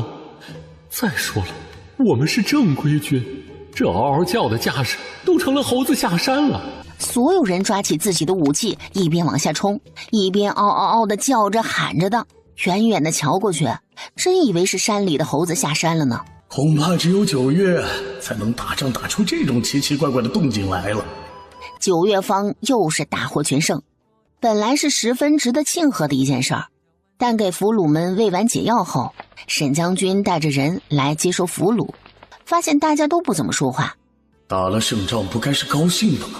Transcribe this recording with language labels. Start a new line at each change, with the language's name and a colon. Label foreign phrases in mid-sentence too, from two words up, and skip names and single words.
Chinese: 再說了，我們是正規軍，這嗷嗷叫的架勢都成了猴子下山了。所有人抓起自己的武器，一邊往下衝，一邊嗷嗷嗷的叫着喊着的。遠遠的瞧過去，真以為是山裡的猴子下山了呢。恐怕只有9月才能打仗打出這種奇奇怪怪的動靜來了。 9月方又是大獲全勝，本來是十分值得慶賀的一件事兒，但給俘虜們餵完解藥後，沈將軍帶着人來接收俘虜，發現大家都不怎麼說話。打了勝仗不該是高興的嗎？